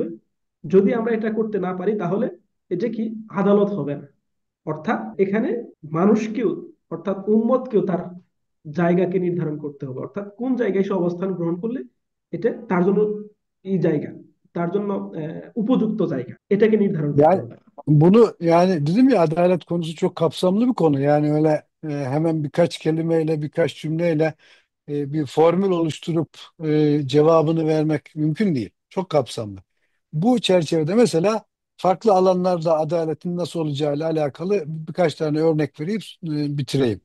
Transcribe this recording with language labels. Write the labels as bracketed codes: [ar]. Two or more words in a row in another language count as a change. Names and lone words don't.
[bn] যদি আমরা এটা করতে না পারি তাহলে এটা কি আদালত হবে না। অর্থাৎ এখানে মানুষকেও, অর্থাৎ উম্মতকেও তার জায়গাকে নির্ধারণ করতে হবে, অর্থাৎ কোন জায়গায় সে öbastan গ্রহণ করলে এটা তার জন্য এই জায়গা, তার জন্য উপযুক্ত জায়গা, এটাকে নির্ধারণ করতে Yani হবে। [tr] bunu yani dedim ya adalet konusu çok kapsamlı bir konu. Yani öyle hemen birkaç kelimeyle birkaç cümleyle bir formül oluşturup cevabını vermek mümkün değil. Çok kapsamlı. Bu çerçevede mesela farklı alanlarda adaletin nasıl olacağıyla alakalı birkaç tane örnek verip bitireyim.